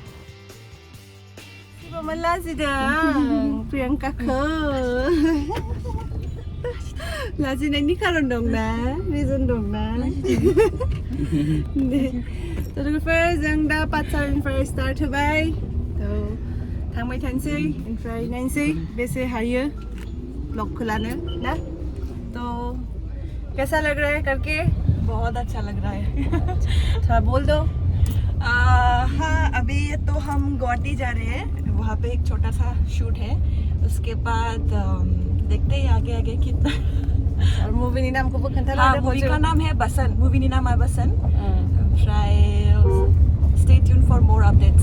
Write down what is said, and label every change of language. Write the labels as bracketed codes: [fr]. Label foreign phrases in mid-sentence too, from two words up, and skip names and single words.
[brx] शिवमआ लाजिदों प्रियंकाखौ लाजिनायनि खारन दंना रिजन दंना थ' लोगोफोर जों दा पाठशालानिफ्राय स्टार्ट होबाय थ' थांबाय थानोसै ओमफ्राय नायनोसै बेसे हायो ब्लॉग लानो ना [hi] तो कैसा लग रहा है करके बहुत अच्छा लग रहा है थोड़ा बोल दो हाँ अभी तो हम गुवाहाटी जा रहे हैं वहाँ पे एक छोटा सा शूट है उसके बाद देखते हैं आगे आगे कितना और [brx] मूवी नि नाम [hi] को हाँ, मूवी का नाम है बसन [brx] मूवी नि नाम [hi] है बसन ओमफ्राय [en] stay tuned for more updates